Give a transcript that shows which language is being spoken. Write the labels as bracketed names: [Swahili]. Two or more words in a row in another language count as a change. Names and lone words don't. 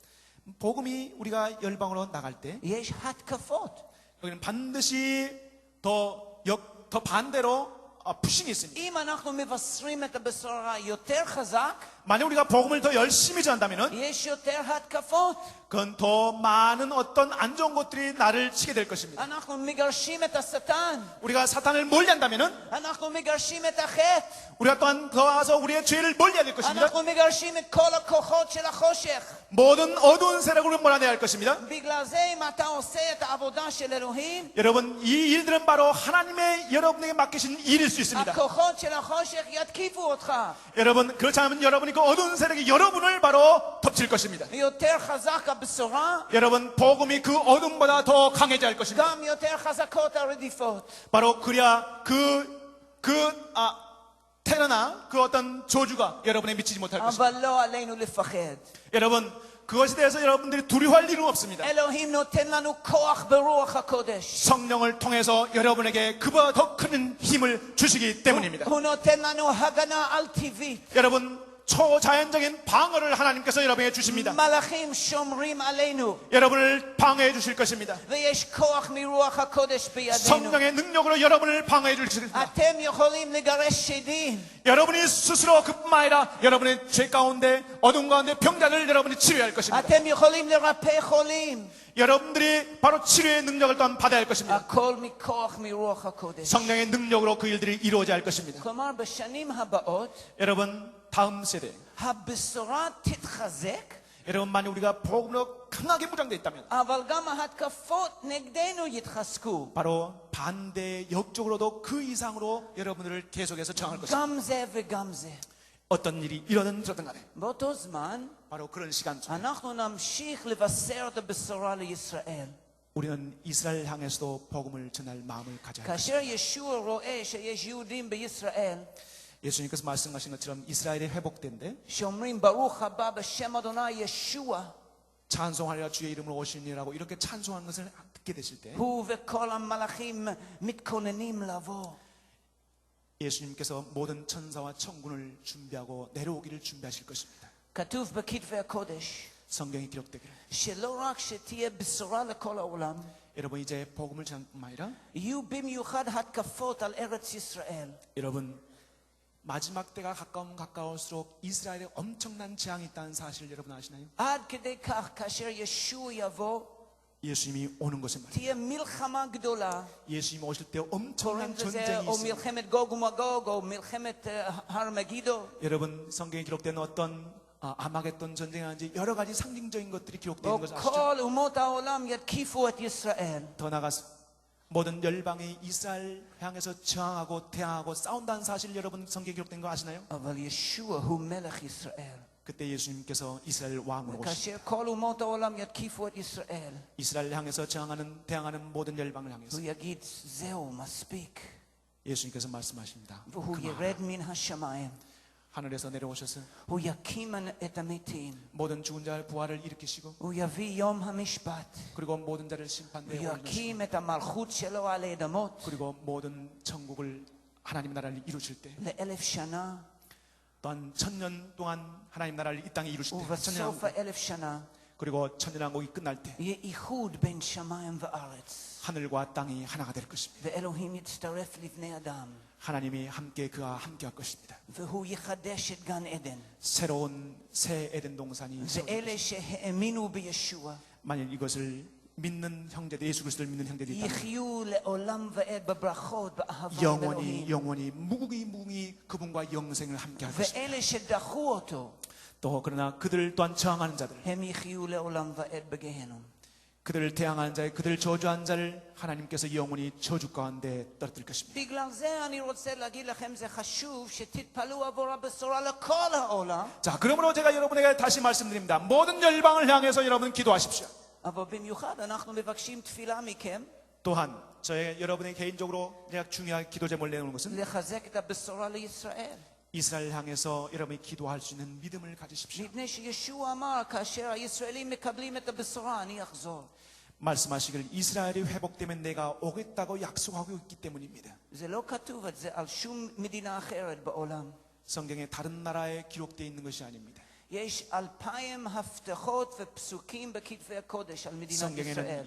[Korean] 복음이 우리가 열방으로 나갈 때 [Hebrew] יש התקפות. [Korean] 여기는 반드시 더 반대로 푸싱이 있습니다. [Hebrew] אם אנחנו מבשרים את הבשורה יותר חזק, [Korean] 만약 우리가 복음을 더 열심히 전한다면 [Hebrew] יש יותר התקפות. [Korean] 그건 더 많은 어떤 안 좋은 것들이 나를 치게 될 것입니다. [Hebrew] אנחנו מגרשים את השטן. [Korean] 우리가 사탄을 멀리한다면은 [Hebrew] אנחנו מגרשים את החטא. [Korean] 우리가 또한 더 와서 우리의 죄를 멀리해야 될 것입니다. [Hebrew] אנחנו מגרשים את כל הכוחות של החושך. [Korean] 모든 어두운 세력으로 몰아내야 할 것입니다. [Hebrew] בגלל זה אם אתה עושה את העבודה של אלוהים, [Korean] 여러분, 이 일들은 바로 하나님의 여러분에게 맡기신 일일 수 있습니다. [Hebrew] הכוחות של החושך יתקיפו אותך. [Korean] 여러분, 그렇지 않으면 여러분이 그 어두운 세력이 여러분을 바로 덮칠 것입니다. [Hebrew] יותר חזק הבשורה, [Korean] 여러분, 복음이 그 어둠보다 더 강해져야 할 것입니다. [Hebrew] גם יותר חזקות הרדיפות. [Korean] 바로 그래야 테러나 그 어떤 저주가 여러분에 미치지 못할 것입니다. [Hebrew] אבל לא עלינו לפחד. [Korean] 여러분, 그것에 대해서 여러분들이 두려워할 일은 없습니다. [Hebrew] אלוהים נותן לנו כוח ברוח הקודש. [Korean] 성령을 통해서 여러분에게 그보다 더 큰 힘을 주시기 때문입니다. [Hebrew] הוא נותן לנו הגנה על טבעית. [Korean] 여러분, 초자연적인 방어를 하나님께서 여러분에게 주십니다. [Hebrew] מלאכים שומרים עלינו. [Korean] 여러분을 방어해 주실 것입니다. [Hebrew] ויש כוח מרוח הקודש בידינו. [Korean] 성령의 능력으로 여러분을 방어해 주십니다. [Hebrew] אתם יכולים לגרש שדים. [Korean] 여러분이 스스로 그뿐만 아니라 여러분의 죄 가운데 어둠 가운데 병자를 여러분이 치료할 것입니다. [Hebrew] אתם יכולים לרפא חולים. [Korean] 여러분들이 바로 치료의 능력을 또한 받아야 할 것입니다. [Hebrew] הכל מכוח מרוח הקודש. [Korean] 성령의 능력으로 그 일들이 이루어져야 할 것입니다. [Hebrew] כלומר, בשנים הבאות, [Korean] 여러분, 다음 세대, [Hebrew] הבשורה תתחזק, [Korean] 여러분, 만약 우리가 복음으로 강하게 무장되어 있다면 [Hebrew] אבל גם ההתקפות נגדנו יתחזקו. [Korean] 바로 반대 역적으로도 그 이상으로 여러분들을 계속해서 저항할 것입니다. [Hebrew] גם זה וגם זה. [Korean] 어떤 일이 일어나든 저든 간에 [Hebrew] באותו זמן, [Korean] 바로 그런 시간 중에 [Hebrew] אנחנו נמשיך לבשר את הבשורה לישראל. [Korean] 우리는 이스라엘 향해서도 복음을 전할 마음을 가져야 합니다. [Hebrew] כאשר ישוע רואה שיש יהודים בישראל [Korean] 예수님께서 말씀하신 것처럼 이스라엘이 회복된데 [Hebrew] שאומרים ברוך הבא בשם אדוני ישוע, [Korean] 찬송하리라 주의 이름으로 오시니라고 이렇게 찬송하는 것을 듣게 되실 때 [Hebrew] הוא וכל המלאכים מתכוננים לבוא. [Korean] 예수님께서 모든 천사와 천군을 준비하고 내려오기를 준비하실 것입니다. [Hebrew] כתוב בכתבי הקודש [Korean] 성경이 기록되기를 [Hebrew] שלא רק שתהיה בשורה לכל העולם, [Korean] 여러분 이제 복음을 전할 뿐만 아니라 [Hebrew] יהיו במיוחד התקפות על ארץ ישראל. [Korean] 여러분 마지막 때가 가까울수록 이스라엘에 엄청난 재앙이 있다는 사실 여러분 아시나요? [Hebrew] עד כדי כך כאשר ישוע יבוא [Korean] 예수님이 오는 것에 말이에요. [Hebrew] תהיה מלחמה גדולה. [Korean] 예수님이 오실 때 [Hebrew] קוראים [Korean] 엄청난 [Hebrew] לזה [Korean] 전쟁이 [Hebrew] או [Korean] 있습니다. [Hebrew] מלחמת גוג ומגוג או מלחמת הר מגידו. [Korean] 여러분 성경에 기록된 어떤 아마겟돈 전쟁이라든지 여러 가지 상징적인 것들이 기록되어 [Hebrew] או [Korean] 있는 것을 아시죠? [Hebrew] כל אומות העולם יתקיפו את ישראל. [Korean] 더 나가서 모든 열방이 이스라엘 향해서 저항하고 대항하고 싸운다는 사실 여러분 성경에 기록된 거 아시나요? [Hebrew] אבל ישוע הוא מלך ישראל. [Korean] 그때 예수님께서 이스라엘 왕으로 오시고 [Hebrew] כאשר כל אומות העולם יתקיפו את ישראל, [Korean] 이스라엘 향해서 대항하는 모든 열방을 향해서 [Hebrew] הוא יגיד זהו מספיק. [Korean] 예수님께서 말씀하십니다. [Hebrew] והוא [Korean] 그만. [Hebrew] ירד מן השמיים. [Korean] 하늘에서 내려오셔서 [Hebrew] הוא יקים את המתים, [Korean] 모든 죽은 자의 부활을 일으키시고 [Hebrew] הוא יביא יום המשפט, [Korean] 그리고 모든 자를 심판대에 [Hebrew] הוא [Korean] 올리시고 [Hebrew] יקים את המלכות שלו על האדמות [Korean] 그리고 모든 천국을 하나님 나라를 이루실 때 [Hebrew] ל1,000 שנה, [Korean] 또한 1000년 동안 하나님 나라를 이 땅에 이루실 때 천년왕국, [Hebrew] ובסוף 1,000 שנה [Korean] 그리고 천년왕국이 끝날 때 [Hebrew] יהיה איחוד בין שמיים וארץ, [Korean] 하늘과 땅이 하나가 될 것입니다. [Hebrew] ואלוהים יצטרף לבני אדם, [Korean] 하나님이 함께 그와 함께 할 것입니다. [Hebrew] והוא יחדש את גן עדן. [Korean] 새로운 새 에덴 동산이 세워질 [Hebrew] ואלה שהאמינו בישוע [Korean] 만일 이것을 믿는 형제들, 예수 그리스도를 믿는 형제들이 있다면 [Hebrew] יחיו לעולם ועד בברכות, באהבה [Korean] 영원히 [Hebrew] אלוהים. [Korean] 영원히 무궁히 그분과 영생을 함께 할 것입니다. [Hebrew] ואלה שדחו אותו, [Korean] 또 그러나 그들 또한 저항하는 자들, [Hebrew] הם יחיו לעולם ועד בגיהנום. [Korean] 그들을 대항하는 자들, 그들을 저주한 자를 하나님께서 영원히 저주 가운데 떨어뜨릴 것입니다. [Hebrew] בגלל זה אני רוצה להגיד לכם, זה חשוב שתתפלאו עבור הבשורה לכל העולם, [Korean] 자, 그러므로 제가 여러분에게 다시 말씀드립니다. 모든 열방을 향해서 여러분 기도하십시오. [Hebrew] אבל במיוחד אנחנו מבקשים תפילה מכם, [Korean] 또한 여러분의 개인적으로 제가 중요한 기도 제목을 내놓는 것은 [Hebrew] לחזק את הבשורה לישראל. [Korean] 이스라엘 향해서 여러분이 기도할 수 있는 믿음을 가지십시오. [Hebrew] מפני שישוע אמר, כאשר הישראלים מקבלים את הבשורה, אני אחזור. [Korean] 말씀하시길 이스라엘이 회복되면 내가 오겠다고 약속하고 있기 때문입니다. [Hebrew] זה לא כתוב את זה על שום מדינה אחרת בעולם. [Korean] 성경에 다른 나라에 기록되어 있는 것이 아닙니다. [Hebrew] יש 2,000 הבטחות ופסוקים בכתבי הקודש על מדינת ישראל.